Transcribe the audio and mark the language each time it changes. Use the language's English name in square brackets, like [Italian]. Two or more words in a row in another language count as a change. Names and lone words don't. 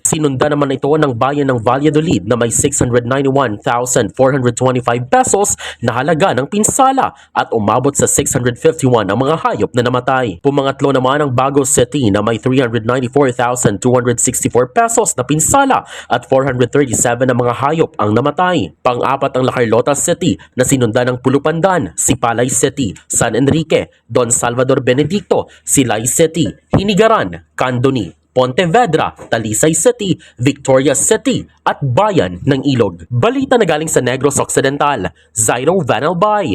[Filipino] Sinunda naman ito ng bayan ng Valladolid na may 691,425 pesos na halaga ng pinsala at umabot sa 651 ang mga hayop na namatay. Pumangatlo naman ang Bagos City na may 394,264 pesos na pinsala at 437 na mga hayop ang namatay. Pang-apat ang La Carlota City na sinunda ng Pulupandan, Sipalay City, San Enrique, Don Salvador Benedicto, Silay City, Hinigaran, Candoni, Pontevedra, Talisay City, Victoria City at Bayan ng Ilog. Balita na galing sa Negros Occidental, Zairo Vanalbay.